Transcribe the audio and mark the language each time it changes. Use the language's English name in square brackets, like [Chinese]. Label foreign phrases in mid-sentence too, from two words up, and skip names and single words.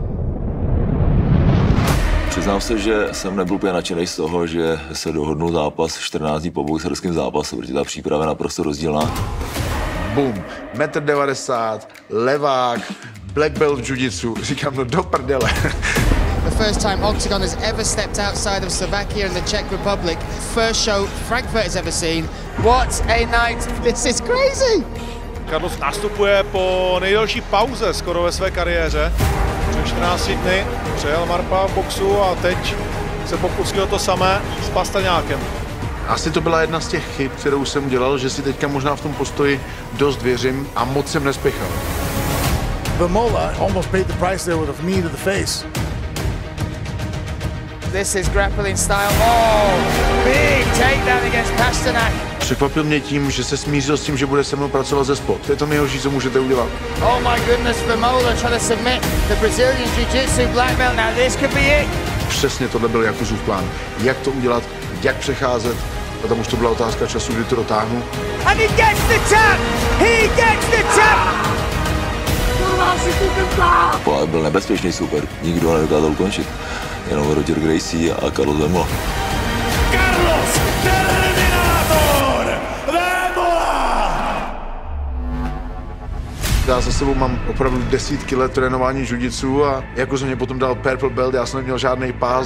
[Czech] Přiznám se, že jsem nebyl úplně nadšený z toho, že se dohodnul zápas 14 dní po boxerském zápasu, protože ta příprava je naprosto rozdílná. Bum, 1,90 m, levák, [English] black belt [Czech] v jiu-jitsu, říkám, no do prdele. [English] The first time Octagon has ever stepped outside of Slovakia and the Czech Republic. First show Frankfurt has ever seen. What a night! This is crazy! [Czech] Carlos nastupuje po nejdelší pauze skoro ve své kariéře. Před 14 dny přejel Marpa v boxu a teď se pokusil to samé s Pastaňákem. Asi to byla jedna z těch chyb, kterou jsem udělal, že si teďka možná v tom postoji dost věřím a moc jsem nespěchal. [English] Vémola almost paid the price there with a knee to the face. This is grappling style. Oh, big takedown against Pasternak. [Czech] Překvapil mě tím, že se smířil s tím, že bude se mnou pracovat ze spod. To je to nejhorší, co můžete udělat. [English] Oh my goodness, Vémola trying to submit the Brazilian Jiu-Jitsu black belt. Now this could be it. [Czech] Přesně tohle byl Jakuzův plán. Jak to udělat, jak přecházet. A tam už to byla otázka času, kdy to dotáhnu. [English] And he gets the tap! He gets the tap! [Czech] To byl nebezpečný super, nikdo ho nedokázal ukončit. Jenom Roger Gracie a Carlos Vémola. Carlos Terminátor Vémola! Já za sebou mám opravdu desítky let trénování jiu-jitsu a jako jsem mě potom dal [English] purple belt, [Czech] já jsem neměl žádný pás.